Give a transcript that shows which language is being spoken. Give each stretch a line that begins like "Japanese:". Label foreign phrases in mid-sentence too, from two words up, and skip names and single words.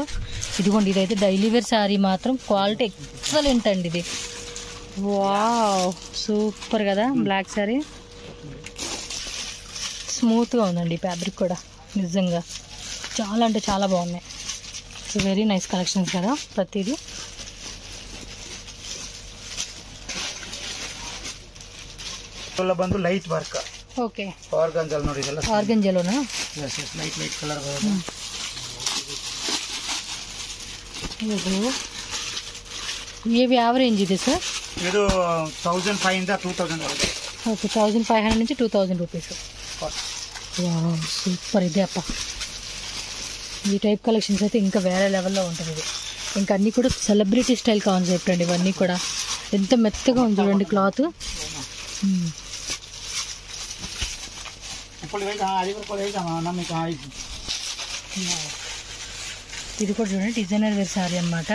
Telugu: ఇదిగోండి, ఇదైతే
English: daily wear saree
Telugu: మాత్రం
English: quality excellent
Telugu: అండి. ఇది వావ్, సూపర్ కదా.
English: black saree
Telugu: స్మూత్గా ఉందండి, ఫ్యాబ్రిక్ కూడా నిజంగా చాలా అంటే చాలా బాగున్నాయి.
English: so very nice collections
Telugu: కదా ప్రతిదీ.
English: ಬಂದು light work.
Telugu: ఓకే,
Kannada: ಆರ್ಗಂಜಲ್ ನೋಡಿ, ಇದೆಲ್ಲ
Telugu: ఆర్గంజాలోనా?
English: light colour.
Telugu: ఇవి యావరేంజ్ ఇది సార్?
Kannada: ಇದು 1500 ಇಂದ 2000 వరకు.
Telugu: ఓకే, 1500 నుంచి 2000 రూపీస్. సూపర్. ఇదే అప్ప, ఈ
English: type collections
Telugu: అయితే ఇంకా వేరే లెవెల్లో ఉంటుంది. ఇది ఇంకా అన్నీ కూడా
English: celebrity style concept
Telugu: అండి. ఇవన్నీ కూడా ఎంత మెత్తగా ఉంది చూడండి క్లాత్. ఇది కూడా చూడండి
English: designer wear saree
Telugu: అనమాట.